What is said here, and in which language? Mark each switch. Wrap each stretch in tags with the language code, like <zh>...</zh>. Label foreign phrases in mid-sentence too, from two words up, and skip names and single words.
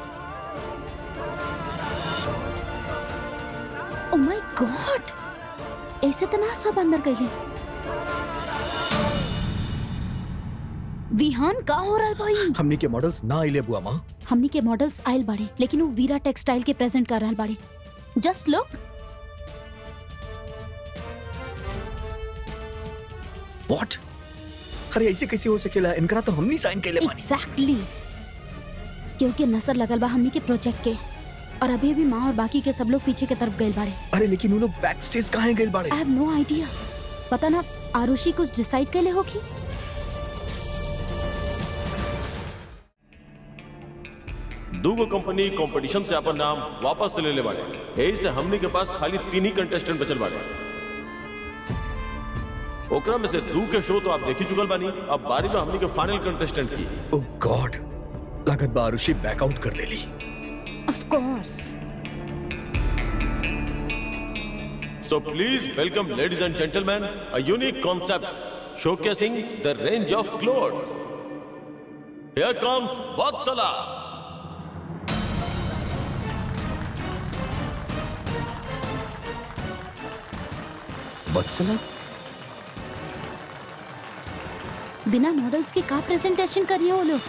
<en>Oh my God,</en> <bho>ऐसे त ना सब अंदर गईले। विहान का हो रहल भाई? हमनी के मॉडल्स ना आइले बुआ माँ। हमनी के मॉडल्स आयल बाड़े, लेकिन वो वीरा टेक्सटाइल के प्रेजेंट कर रहल बाड़े।</bho> <en>Just look. What?</en> <bho>अरे ऐसे कैसे हो सकेला? इनकरा तो हमनी साइन कैले बानी। एग्जैक्टली, क्योंकि नजर लगल बा हमनी के प्रोजेक्ट के, और अभी भी माँ और बाकी के सब लोग पीछे के तरफ गए बाड़े। अरे लेकिन वो लोग</bho> <en>back stage</en> <bho>कहाँ गए बाड़े?</bho> <en>I have no idea.</en> <bho>पता ना आरुषि कुछ डिसाइड कैले होगी। दूगो कंपनी कंपटीशन से अपन नाम वापस ले ले बाड़े। यही से हमनी के पास खाली 3 ही कंटेस्टेंट बचल बाड़े। ओकरा में से 2 के शो तो आप देख ही चुकल बानी। अब बारी में हमनी के फाइनल कंटेस्टेंट की।</bho> <en>Oh God,</en> <bho>लागत बा आरुषि बैकआउट कर लेली।</bho> <en>Of course. So please welcome, ladies and gentlemen, a unique concept showcasing the range of clothes. Here comes Vatsala. वत्सला?</en> <bho>बिना मॉडल्स के का प्रेजेंटेशन करिए वो लोग?</bho>